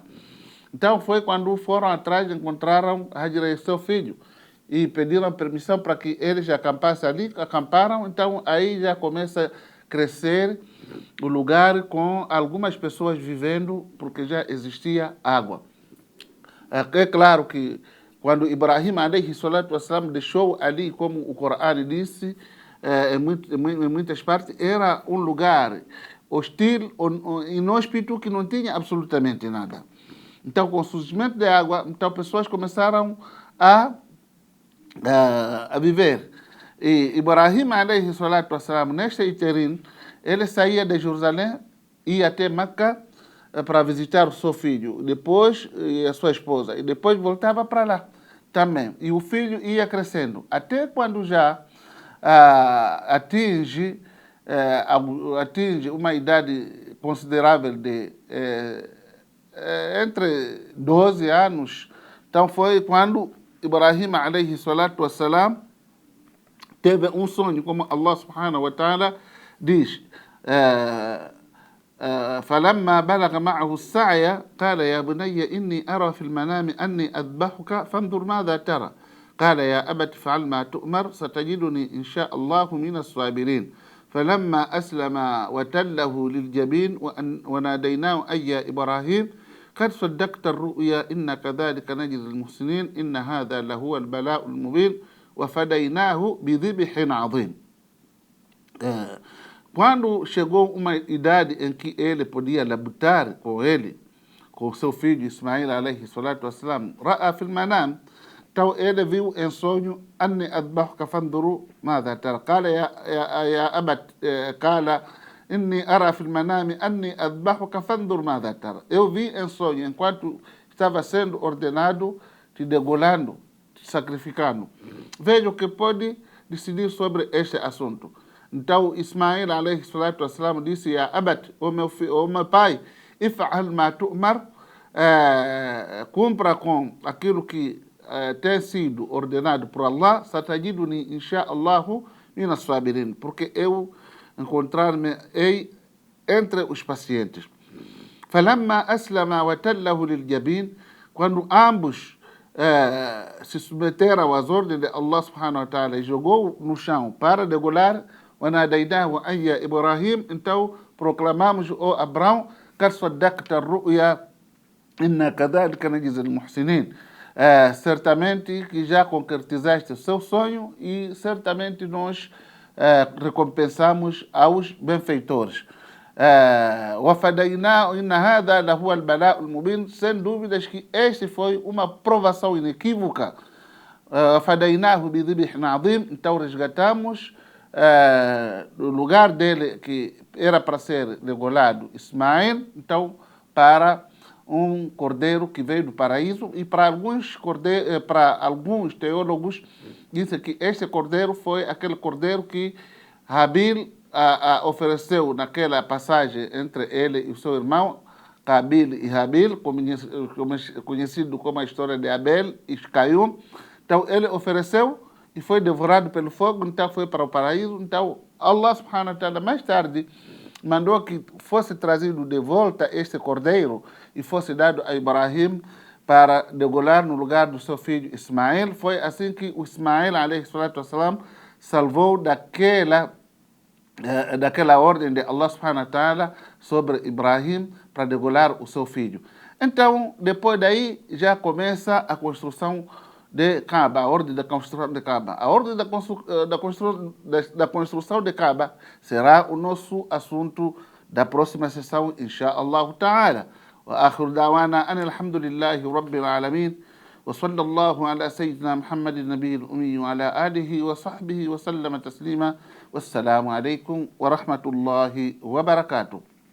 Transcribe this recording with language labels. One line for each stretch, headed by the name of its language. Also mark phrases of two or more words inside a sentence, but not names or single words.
Portuguese: Então foi quando foram atrás, encontraram Hájira e seu filho e pediram permissão para que eles acampassem ali, acamparam, então aí já começa a crescer o lugar com algumas pessoas vivendo, porque já existia água. É claro que quando Ibrahim
Arabic: عليه الصلاة والسلام
Portuguese: deixou ali, como o Corão disse, em muitas partes, era um lugar hostil, inóspito, que não tinha absolutamente nada. Então, com o surgimento de água, então pessoas começaram a viver. E Ibrahim
Arabic: عليه الصلاة والسلام,
Portuguese: neste iterim, ele saía de Jerusalém, ia até Meca para visitar o seu filho, depois a sua esposa, e depois voltava para lá também. E o filho ia crescendo, até quando já atinge uma idade considerável de entre 12 anos. Então foi quando Ibrahim
Arabic: عليه الصلاة والسلام
Portuguese: teve um sonho, como Allah
Arabic: سبحانه وتعالى
Portuguese: diz:
Arabic: فلما بلغ معه السعي قال يا بني إني أرى في المنام أني أذبحك فانظر ماذا ترى قال يا أبت افعل ما تؤمر ستجدني إن شاء الله من الصابرين فلما أسلم وتله للجبين وناديناه أي يا إبراهيم قد صدقت الرؤيا إن كذلك نجزي المحسنين إن هذا لهو البلاء المبين وفديناه بذبح عظيم.
Portuguese: Quando chegou uma idade em que ele podia labutar com ele, com seu filho Ismail
Arabic: عليه الصلاة والسلام, رأى في المنام,
Portuguese: então ele viu em sonho:
Arabic: أني أذبحك فانظر ماذا ترى. قال يا أبت قال إني أرى في المنام أني أذبحك فانظر ماذا ترى.
Portuguese: Eu vi em sonho, enquanto estava sendo ordenado, te degolando, te sacrificando. Veja o que pode decidir sobre este assunto. Então Ismail
Arabic: عليه الصلاة والسلام
Portuguese: disse:
Arabic: يا أبت,
Portuguese: o meu pai,
Arabic: افعل ما تؤمر,
Portuguese: cumpra com aquilo que tem sido ordenado por Allah,
Arabic: ستجدني إن شاء الله من الصابرين,
Portuguese: porque eu encontrar-me entre os pacientes.
Arabic: فلما أسلما وتله للجبين,
Portuguese: quando ambos se submeteram às ordens de Allah
Arabic: سبحانه وتعالى
Portuguese: e jogou no chão para degolar,
Arabic: وناديناه أي إبراهيم,
Portuguese: então proclamamos: o Abraão,
Arabic: قد صدقت الرؤيا إن كذلك نجزي المحسنين,
Portuguese: certamente que já concretizaste o seu sonho e certamente nós recompensamos aos benfeitores.
Arabic: وفديناه إن هذا لهو البلاء المبين,
Portuguese: sem dúvidas que este foi uma provação inequívoca.
Arabic: وفديناه بذبح عظيم,
Portuguese: então resgatamos no lugar dele, que era para ser degolado, Ismael, então para um cordeiro que veio do paraíso. E para alguns teólogos dizem que este cordeiro foi aquele cordeiro que Habil ofereceu naquela passagem entre ele e o seu irmão Qabil e Habil, conhecido como a história de Abel e Caium. Então ele ofereceu e foi devorado pelo fogo, então foi para o paraíso. Então Allah
Arabic: سبحانه وتعالى
Portuguese: mais tarde mandou que fosse trazido de volta este cordeiro e fosse dado a Ibrahim para degolar no lugar do seu filho Ismael. Foi assim que o Ismael
Arabic: عليه الصلاة والسلام
Portuguese: salvou daquela ordem de Allah
Arabic: سبحانه وتعالى
Portuguese: sobre Ibrahim para degolar o seu filho. Então, depois daí, já começa a construção de Kaaba, a ordem da construção de Kaaba. A ordem da construção de Kaaba será o nosso assunto da próxima sessão,
Arabic: إن شاء الله تعالى. وآخر دعوانا أن الحمد لله رب العالمين وصلى الله على سيدنا محمد النبي الأمي وعلى آله وصحبه وسلم تسليما والسلام عليكم ورحمة الله وبركاته.